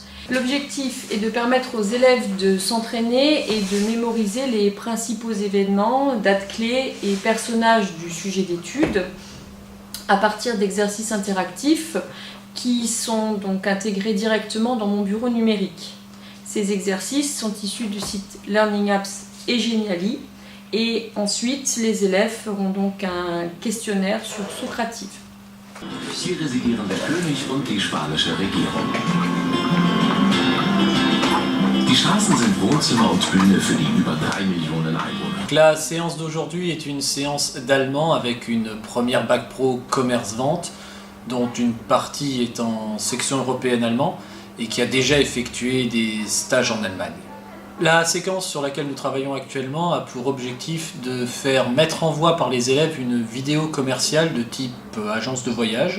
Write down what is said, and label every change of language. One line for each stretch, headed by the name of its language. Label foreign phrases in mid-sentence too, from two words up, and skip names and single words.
French: L'objectif est de permettre aux élèves de s'entraîner et de mémoriser les principaux événements, dates clés et personnages du sujet d'étude à partir d'exercices interactifs qui sont donc intégrés directement dans mon bureau numérique. Ces exercices sont issus du site Learning Apps et Geniali. Et ensuite, les élèves feront donc un questionnaire sur Socrative.
German: Hier residieren der König und die spanische Regierung. Die Straßen sind Wohnzimmer und Bühne für die über 3 Millionen Einwohner.
French: La séance d'aujourd'hui est une séance d'allemand avec une première bac pro commerce-vente, dont une partie est en section européenne allemand et qui a déjà effectué des stages en Allemagne. La séquence sur laquelle nous travaillons actuellement a pour objectif de faire mettre en voie par les élèves une vidéo commerciale de type agence de voyage.